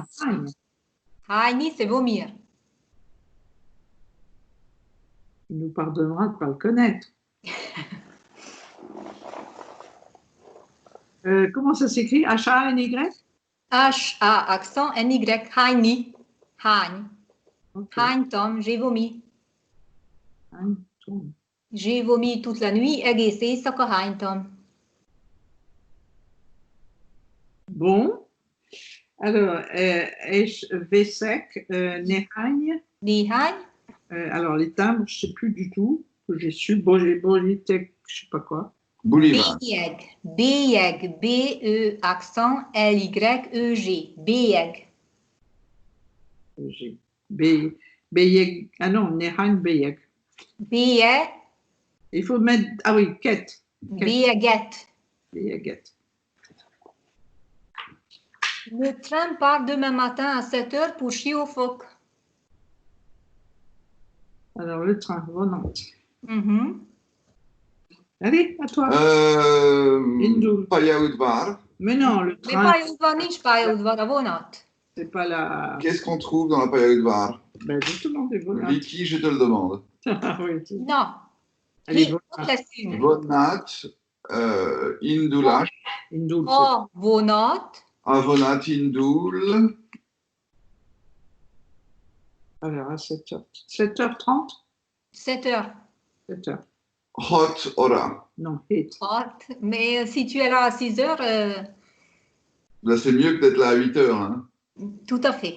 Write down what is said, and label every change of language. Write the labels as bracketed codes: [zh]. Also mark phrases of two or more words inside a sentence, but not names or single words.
[fr] hányni, c'est vomir. Il nous pardonnera de ne pas le connaître. Comment ça s'écrit? H-A-N-Y? H-A, accent, N-Y, [hu] hányni. Hány. [fr] Okay. [hu] Hánytam, [fr] j'ai vomi. [hu] Hánytam. [fr] J'ai vomi toute la nuit, [hu] egész éjszaka hánytam. [fr] Bon. Alors, [hu] veszek, néhány. Néhány. [fr] Alors, les timbres, je ne sais plus du tout. J'ai su Bolitek, je ne sais pas quoi. Bolivar. [hu] Bélyeg. Bélyeg. B-E, accent, L-Y-E-G. Bélyeg. Bélyeg. [fr] Ah non, [hu] néhány bélyeg. Bélyeg. [fr] Il faut mettre. Ah oui, quête. [hu] Bélyeget. Bélyeget. [fr] Le train part demain matin à 7 h pour Siófok. Alors, le train, Nantes. Allez, à toi. [hu] Pályaudvar. [fr] Mais non, le train. [hu] Mais pályaudvar nincs pályaudvar, a vonat. [fr] C'est pas la. Qu'est-ce qu'on trouve dans la pályaudvar? Ben justement, des vonats. Vicky, je te le demande. Oui, non. Allez, [hu] vonat, indulás. Indul. Oh, vonat. Un vonat indul. [fr] Alors, à 7h. 7h30? 7h. 7h. [hu] Hot ora. [fr] Non, hit. Hot. Mais si tu es là à 6 h. Là, c'est mieux que d'être là à 8 h. Hein. Tout à fait.